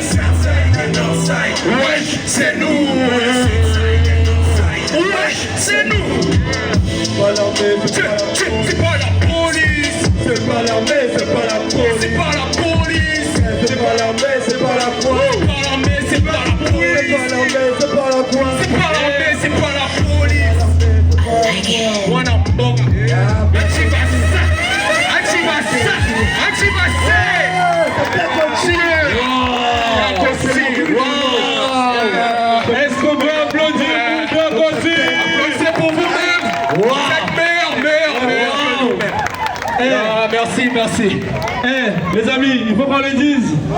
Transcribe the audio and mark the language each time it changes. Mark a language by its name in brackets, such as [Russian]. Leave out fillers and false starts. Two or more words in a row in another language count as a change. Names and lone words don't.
[French] Wesh, c'est nous. Wesh, c'est nous. C'est pas l'armée, C'est pas la police. c'est pas l'armée, c'est pas la police. C'est pas la police. C'est pas l'armée, c'est pas la police. C'est pas l'armée, c'est pas la C'est police. pas l'armée, c'est pas la police. C'est pas l'armée, c'est pas la police. [English] One up, boga. Achibasa. Achibasa. Achibasa. [French] Est-ce qu'on peut applaudir pour Black aussi? Applaudissez pour vous-même. Merci, merci. Les amis, il faut qu'on le dise.